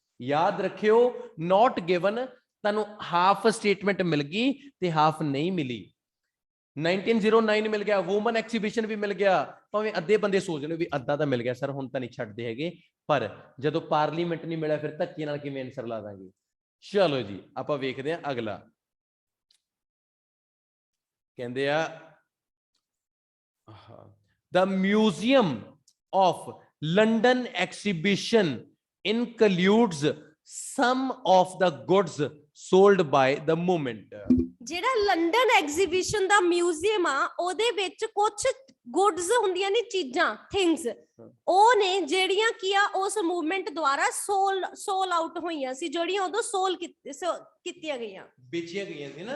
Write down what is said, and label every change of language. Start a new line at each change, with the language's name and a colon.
Punjabi: ਯਾਦ ਰੱਖਿਓ, ਨਾਟ ਗਿਵਨ ਤੁਹਾਨੂੰ ਹਾਫ ਸਟੇਟਮੈਂਟ ਮਿਲ ਗਈ ਤੇ ਹਾਫ ਨਹੀਂ ਮਿਲੀ। 1909 ਮਿਲ ਗਿਆ, ਵੂਮਨ ਐਗਜ਼ੀਬਿਸ਼ਨ ਵੀ ਮਿਲ ਗਿਆ, ਭਾਵੇਂ ਅੱਧੇ ਬੰਦੇ ਸੋਚ ਲਓ ਵੀ ਅੱਧਾ ਤਾਂ ਮਿਲ ਗਿਆ ਸਰ, ਹੁਣ ਤਾਂ ਨਹੀਂ ਛੱਡਦੇ ਹੈਗੇ, ਪਰ ਜਦੋਂ ਪਾਰਲੀਮੈਂਟ ਨਹੀਂ ਮਿਲਿਆ ਫਿਰ ਧੱਕੇ ਨਾਲ ਕਿਵੇਂ ਆਨਸਰ ਲਾ ਦਾਂਗੇ। ਚਲੋ ਜੀ ਆਪਾਂ ਵੇਖਦੇ ਹਾਂ ਅਗਲਾ। ਕਹਿੰਦੇ ਆ
English: the Museum of London exhibition includes some of the goods sold by the movement.
Punjabi: ਜਿਹੜਾ ਲੰਡਨ ਐਗਜ਼ੀਬਿਸ਼ਨ ਦਾ ਮਿਊਜ਼ੀਅਮ ਆ ਉਹਦੇ ਵਿੱਚ ਕੁਝ ਗੁੱਡਸ ਹੁੰਦੀਆਂ ਨੇ, ਚੀਜ਼ਾਂ, ਥਿੰਗਸ, ਉਹ ਨੇ ਜਿਹੜੀਆਂ ਕੀ ਆ ਉਸ ਮੂਵਮੈਂਟ ਦੁਆਰਾ ਸੋਲ ਆਊਟ ਹੋਈਆਂ ਸੀ, ਜਿਹੜੀਆਂ ਉਦੋਂ ਸੋਲ ਕੀਤੀਆਂ ਗਈਆਂ, ਵੇਚੀਆਂ ਗਈਆਂ ਸੀ ਨਾ